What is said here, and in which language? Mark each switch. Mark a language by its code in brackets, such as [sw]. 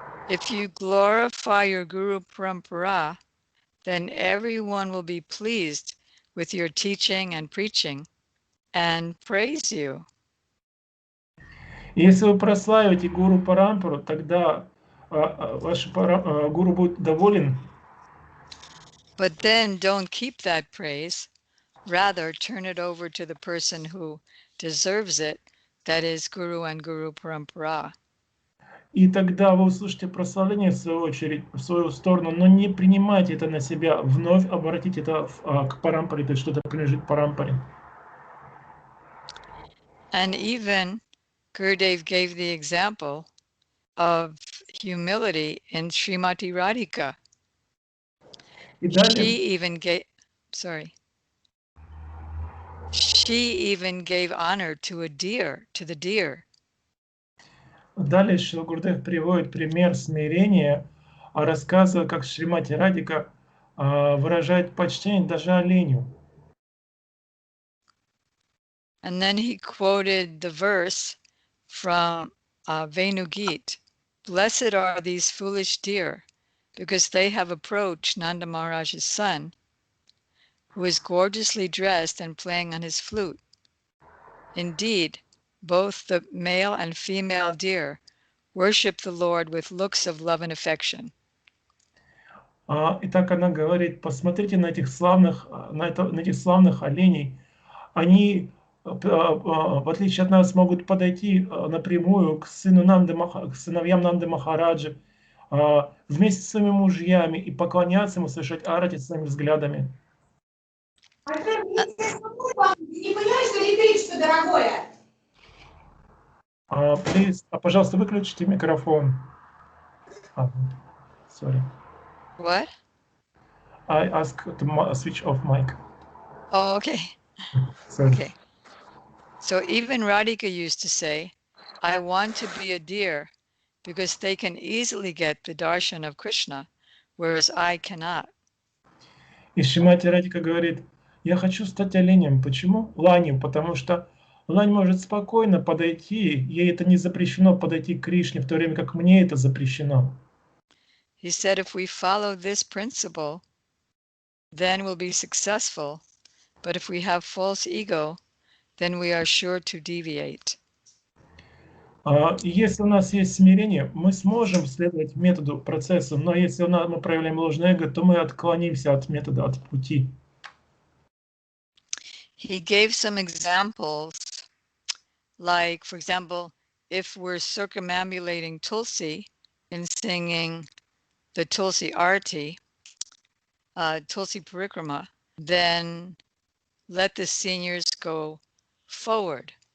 [en] If you glorify your Guru Parampara, then everyone will be pleased with your teaching and preaching and praise you. [ru] Если вы прославите гуру Парампару, тогда ваш гуру будет доволен. [en] But then don't keep that praise. Rather, turn it over to the person who deserves it, that is Guru and Guru Parampara. [ru] И тогда вы услышите прославление, в свою очередь, в свою сторону, но не принимайте это на себя, вновь обратите это к Парампаре, то есть что-то принадлежит Парампаре. [en] And even Gurudev gave the example of humility in Shrimati Radhika. [ru] И далее, [en] She even gave honor to the deer. [ru] далее Шрила Гурудев приводит пример смирения, рассказывая, как Шримати Радика выражает почтение даже оленю. [en] And then he quoted the verse from Venugit. Blessed are these foolish deer, because they have approached Nanda Maharaj's son, who is gorgeously dressed and playing on his flute. Indeed, both the male and female deer worship the Lord with looks of love and affection. [ru] Итак, она говорит, посмотрите на этих славных оленей. Они, в отличие от нас, могут подойти напрямую к сыновьям Нанды Махараджи, вместе с своими мужьями и поклоняться ему, совершать арати своими взглядами. Не понимаешь, что электричество дорогое? Пожалуйста, выключите микрофон. [en] Sorry. What? I ask to switch off mic. Oh, okay. Sorry. Okay. So even Radhika used to say, I want to be a deer because they can easily get the darshan of Krishna, whereas I cannot. [ru] И Шримати Радика говорит, я хочу стать оленем. Почему? Ланью, потому что лань может спокойно подойти, ей это не запрещено подойти к Кришне, в то время как мне это запрещено. [en] He said, if we follow this principle, then we'll be successful. But if we have false ego, then we are sure to deviate. [ru] И если у нас есть смирение, мы сможем следовать методу, процессу, но если мы проявляем ложное эго, то мы отклонимся от метода, от пути. [en] He gave some examples, like, for example, if we're circumambulating Tulsi and singing the Tulsi Arati, Tulsi Parikrama, then let the seniors go forward.